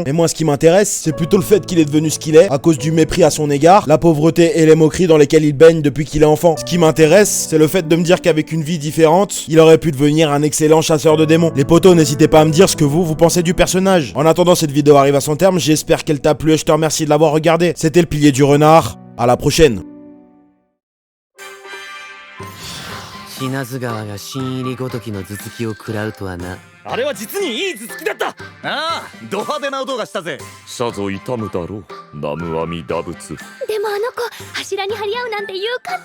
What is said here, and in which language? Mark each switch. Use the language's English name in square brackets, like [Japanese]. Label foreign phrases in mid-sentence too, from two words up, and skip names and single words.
[French] Mais moi, ce qui m'intéresse, c'est plutôt le fait qu'il est devenu ce qu'il est, à cause du mépris à son égard, la pauvreté et les moqueries dans lesquelles il baigne depuis qu'il est enfant. Ce qui m'intéresse, c'est le fait de me dire qu'avec une vie différente, il aurait pu devenir un excellent chasseur de démons. Les potos, n'hésitez pas à me dire ce que vous pensez du personnage. En attendant, cette vidéo arrive à son terme, j'espère qu'elle t'a plu et je te remercie de l'avoir regardé. C'était le pilier du renard, à la prochaine. [Japanese] 死なず川が新入りごときの頭突きを食らうとはな。あれは実にいい頭突きだった。ああ、ド派手な音がしたぜ。さぞ痛むだろう、南無阿弥陀仏。でもあの子柱に張り合うなんて勇敢なのね。